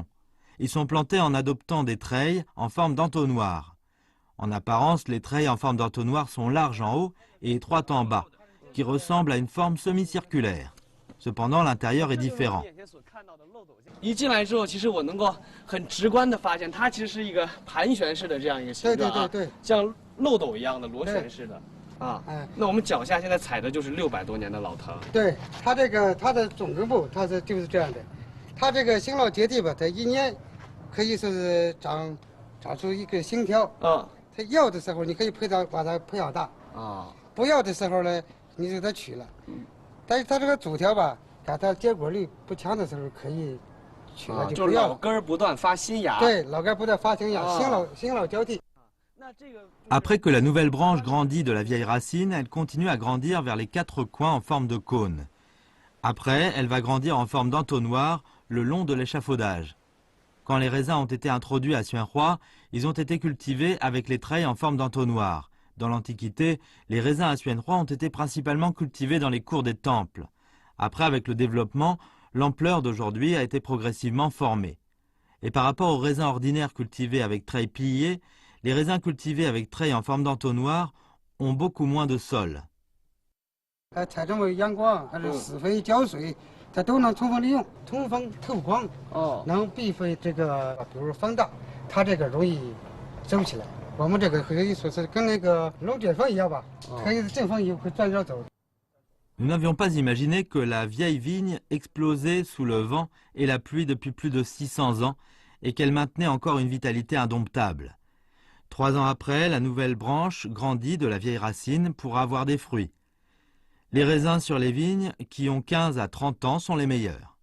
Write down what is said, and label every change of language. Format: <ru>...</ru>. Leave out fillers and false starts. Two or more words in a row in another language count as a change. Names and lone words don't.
<fr>Ils sont plantés en adoptant des treilles en forme d'entonnoir. En apparence, les treilles en forme d'entonnoir sont larges en haut et étroites en bas, qui ressemblent à une forme semi-circulaire. Cependant, l'intérieur est différent.</fr> <zh>一进来之后，其实我能够很直观的发现，它其实是一个盘旋式的这样一个形状啊，对，像漏斗一样的螺旋式的。那我们脚下现在踩的就是600多年的老藤。对，它的总根部它就是这样的，它这个新老结地吧，它1年可以说是长出一个新条。它要的时候你可以把它培养大。不要的时候呢，你就给它取了。但是它这个主条吧，看它结果率不强的时候可以取了就不要了。老根不断发新芽。对，老根不断发新芽，新老交替。</zh> <fr>Après que la nouvelle branche grandit de la vieille racine, elle continue à grandir vers les 4 coins en forme de cône. Après, elle va grandir en forme d'entonnoir le long de l'échafaudage. Quand les raisins ont été introduits à Xuanhua, ils ont été cultivés avec les treilles en forme d'entonnoir. Dans l'Antiquité, les raisins à Xuanhua ont été principalement cultivés dans les cours des temples. Après, avec le développement, l'ampleur d'aujourd'hui a été progressivement formée. Et par rapport aux raisins ordinaires cultivés avec treilles pliées, les raisins cultivés avec treilles en forme d'entonnoir ont beaucoup moins de sol.</fr> <zh>采种为阳光还是施肥浇水，它都能充分利用，通风透光，能避讳这个，比如风大，它这个容易走起来。我们这个可以说是跟那个龙卷风一样吧，可以阵风也会转着走。</zh> <fr>Nous n'avions pas imaginé que la vieille vigne explosait sous le vent et la pluie depuis plus de 600 ans et qu'elle maintenait encore une vitalité indomptable. 3 ans après, la nouvelle branche grandit de la vieille racine pour avoir des fruits. Les raisins sur les vignes, qui ont 15 à 30 ans, sont les meilleurs.</fr>